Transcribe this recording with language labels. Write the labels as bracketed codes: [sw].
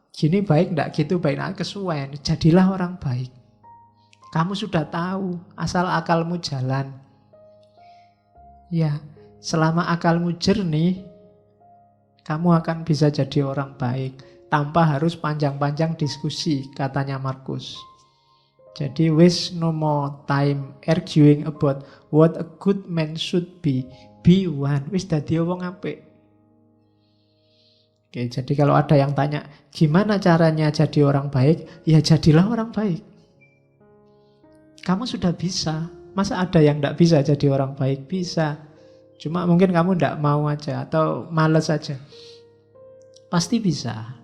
[id] Gini baik enggak, gitu baik, nah kesuwen. Jadilah orang baik. Kamu sudah tahu, asal akalmu jalan. Ya, selama akalmu jernih, kamu akan bisa jadi orang baik. Tanpa harus panjang-panjang diskusi, katanya Marcus. Jadi, [en] waste no more time arguing about what a good man should be. Be one. [jv] Wis dadi wong apik. [id] Oke, jadi kalau ada yang tanya, gimana caranya jadi orang baik? Ya jadilah orang baik. Kamu sudah bisa. Masa ada yang tidak bisa jadi orang baik? Bisa. Cuma mungkin kamu tidak mau aja atau malas aja. Pasti bisa.